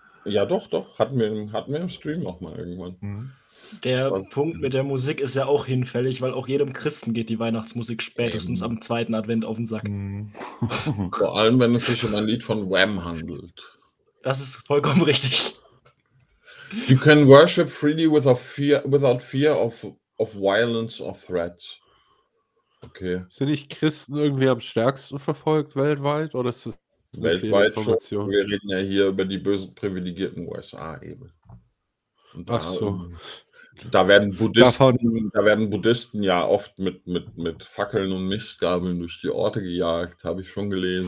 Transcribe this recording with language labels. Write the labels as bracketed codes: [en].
[de] Ja doch, doch, hatten wir im Stream nochmal irgendwann. Der Punkt mit der Musik ist ja auch hinfällig, weil auch jedem Christen geht die Weihnachtsmusik spätestens am zweiten Advent auf den Sack. Vor allem, wenn es sich um ein Lied von Wham handelt. Das ist vollkommen richtig. [en] You can worship freely without fear of violence or threat. [de] Okay. Sind nicht Christen irgendwie am stärksten verfolgt weltweit? Oder ist das eine weltweit Information? Schon. Wir reden ja hier über die bösen privilegierten USA eben. Da, ach so. Da werden Buddhisten ja oft mit Fackeln und Mistgabeln durch die Orte gejagt, habe ich schon gelesen.